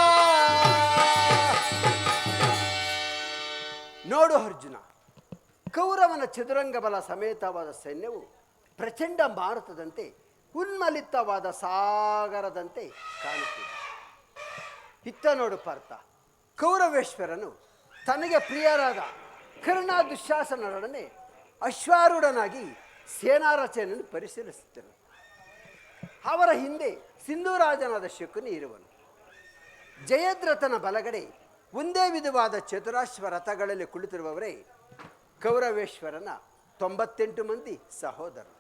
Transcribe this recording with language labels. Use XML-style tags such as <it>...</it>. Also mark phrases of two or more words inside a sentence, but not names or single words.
<kn>ನೋಡು ಅರ್ಜುನ, ಕೌರವನ ಚದುರಂಗ ಬಲ ಸಮೇತವಾದ ಸೈನ್ಯವು ಪ್ರಚಂಡ ಮಾರುತದಂತೆ ಉನ್ಮಲಿತವಾದ ಸಾಗರದಂತೆ ಕಾಣುತ್ತಿದೆ. ಇತ್ತ ನೋಡು ಪಾರ್ಥ, ಕೌರವೇಶ್ವರನು ತನಗೆ ಪ್ರಿಯರಾದ ಕರ್ಣ ದುಶ್ಯಾಸನರೊಡನೆ ಅಶ್ವಾರೂಢನಾಗಿ ಸೇನಾರಚನೆಯನ್ನು ಪರಿಶೀಲಿಸುತ್ತನು. ಅವರ ಹಿಂದೆ ಸಿಂಧೂರಾಜನಾದ ಶಕುನಿ ಇರುವನು. ಜಯದ್ರಥನ ಬಲಗಡೆ ಒಂದೇ ವಿಧವಾದ ಚತುರಾಶ್ವ ರಥಗಳಲ್ಲಿ ಕುಳಿತಿರುವವರೇ ಕೌರವೇಶ್ವರನ 98 ಮಂದಿ ಸಹೋದರರು.</kn>